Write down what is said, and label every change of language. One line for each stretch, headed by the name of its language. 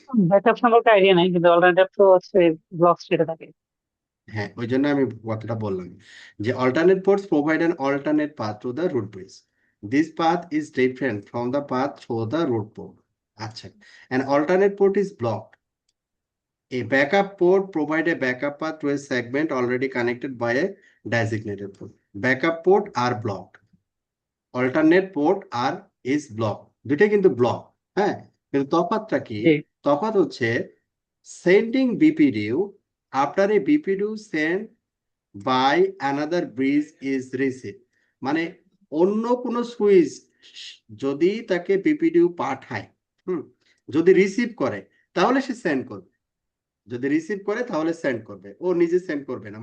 Bangla: Backup সম্পর্কে idea নাই, কিন্তু অল্টারনেটিভ তো হচ্ছে ব্লক স্টেটে থাকে। হ্যাঁ, ওই জন্য আমি কথাটা বললাম যে
English: Alternate ports provide an alternate path to the root bridge. This path is different from the path through the root port. আচ্ছা, an alternate port is blocked. A backup port provide a backup path to a segment already connected by a designated port. Backup port are blocked. Alternate port আর is block,
Bangla: দুইটাই কিন্তু block. হ্যাঁ, কিন্তু তফাৎটা কি? জি
English: তফাৎ হচ্ছে sending BPDU after a BPDU send by another bridge is receive.
Bangla: মানে অন্য কোনো সুইচ যদি তাকে বিপিডিউ পাঠায়, হুম, যদি রিসিভ করে তাহলে সে সেন্ড করবে, যদি রিসিভ করে তাহলে সেন্ড করবে, ও নিজে সেন্ড করবে না।